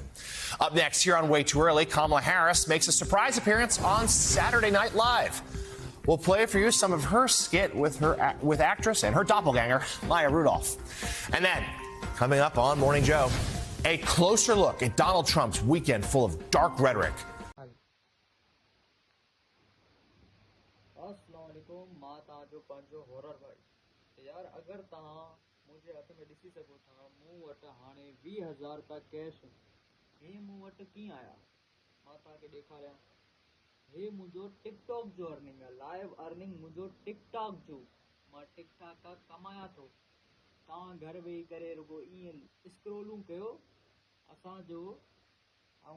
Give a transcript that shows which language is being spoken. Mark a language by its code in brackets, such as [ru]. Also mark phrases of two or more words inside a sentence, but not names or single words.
[en] Up next, here on Way Too Early, Kamala Harris makes a surprise appearance on Saturday Night Live. We'll play for you some of her skit with actress and her doppelganger, Maya Rudolph. And then, coming up on Morning Joe, a closer look at Donald Trump's weekend full of dark rhetoric. [sd] यार अगर तहां मुझे हथ में ॾिसी सघो था मूं वटि हाणे 20,000 रुपया कैश हे मूं वटि कीअं आया मां तव्हांखे ॾेखारियां हे मुंहिंजो टिकटॉक जो अर्निंग आहे [en] live earning [sd] मुंहिंजो टिकटॉक जो मां टिकटॉक खां कमायां थो तव्हां घर वेही करे रुगो ईअं स्क्रोलिंग कयो असांजो ऐं